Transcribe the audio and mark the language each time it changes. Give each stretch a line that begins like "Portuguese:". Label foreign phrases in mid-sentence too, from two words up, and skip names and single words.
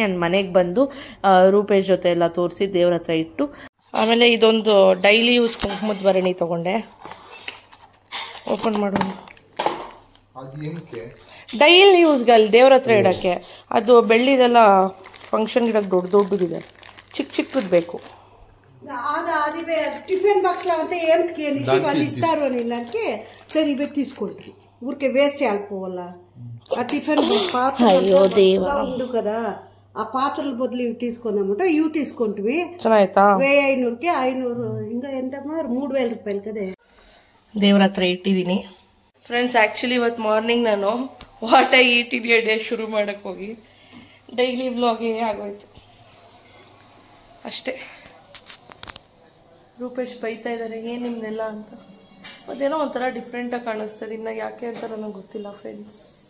Kannada: ಆ್ಯಂಡ್ ಮನೆಗೆ ಬಂದು ರೂಪೇಶ್ ಜೊತೆ ಎಲ್ಲ ತೋರಿಸಿ ದೇವ್ರ ಹತ್ರ ಇಟ್ಟು, ಆಮೇಲೆ ಇದೊಂದು
English: daily use
Kannada: ಕುಂಕುಮದ ಭರಣಿ ತೊಗೊಂಡೆ. ಓಪನ್ ಮಾಡೋಣ.
English: daily use
Kannada: ಅಲ್ಲಿ ದೇವ್ರ ಹತ್ರ ಇಡೋಕ್ಕೆ. ಅದು ಬೆಳ್ಳಿದೆಲ್ಲ ಫಂಕ್ಷನ್ ಗಿಡಕ್ಕೆ ದೊಡ್ಡದಿದೆ, ಚಿಕ್ ಚಿಕ್ಕುದಿ ಬೇಕು.
Telugu: అది
English: tiffin box
Telugu: లో అంతా ఏం వాళ్ళు ఇస్తారు అని దానికి సరే ఇవే తీసుకుంటారు. ఊరికే వేస్ట్ అయిపోవాల. ఆ టిఫిన్ పాత్ర ఉండు కదా, ఆ పాత్రల బదులు ఇవి తీసుకుందామట. ఇవి తీసుకుంటువి 1500కి 500 ఇంకా ఎంతమ్మా 3000 రూపాయలు కదా.
Kannada: ದೇವ್ರ ಹತ್ರ ಇಟ್ಟಿದ್ದೀನಿ ಫ್ರೆಂಡ್ಸ್. ಆ್ಯಕ್ಚುಲಿ ಇವತ್ತು ಮಾರ್ನಿಂಗ್ ನಾನು
English: what I eat in a day
Kannada: ಶುರು ಮಾಡಕ್ಕೆ ಹೋಗಿ
English: daily vlog
Kannada: ಆಗೋಯ್ತು ಅಷ್ಟೇ. ರೂಪೇಶ್ ಬೈತಾ ಇದ್ದಾರೆ ಏನು ನಿಮ್ದೆಲ್ಲ ಅಂತ. ಅದೇನೋ ಒಂಥರ ಡಿಫ್ರೆಂಟಾಗಿ ಕಾಣಿಸ್ತದೆ, ಇನ್ನು ಯಾಕೆ ಅಂತ ನನಗೆ ಗೊತ್ತಿಲ್ಲ ಫ್ರೆಂಡ್ಸ್.